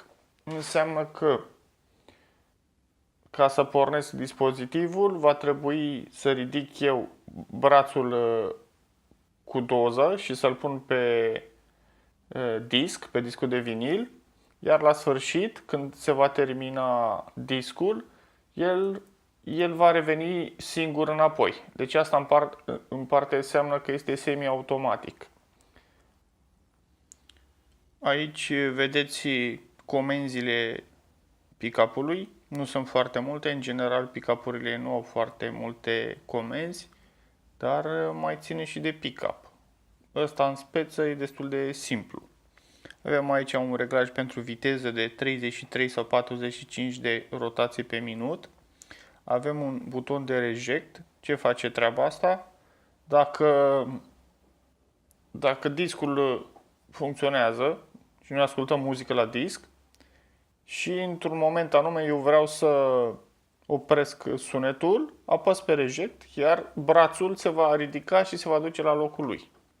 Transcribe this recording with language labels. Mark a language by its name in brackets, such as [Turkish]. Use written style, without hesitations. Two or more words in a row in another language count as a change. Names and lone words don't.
[Romanian] Înseamnă că ca să pornesc dispozitivul va trebui să ridic eu brațul cu doză și să-l pun pe disc, pe discul de vinil, iar la sfârșit, când se va termina discul, el va reveni singur înapoi. Deci asta în parte înseamnă că este semi-automatic. Aici vedeți comenzile pick-up-ului. Nu sunt foarte multe. În general, pick-up-urile nu au foarte multe comenzi, dar mai ține și de pick-up. Ăsta în speță e destul de simplu. Avem aici un reglaj pentru viteză de 33 sau 45 de rotații pe minut. Avem un buton de reject. Ce face treaba asta? Dacă discul funcționează și noi ascultăm muzică la disc și într-un moment anume eu vreau să opresc sunetul, apăs pe reject, iar brațul se va ridica și se va duce la locul lui.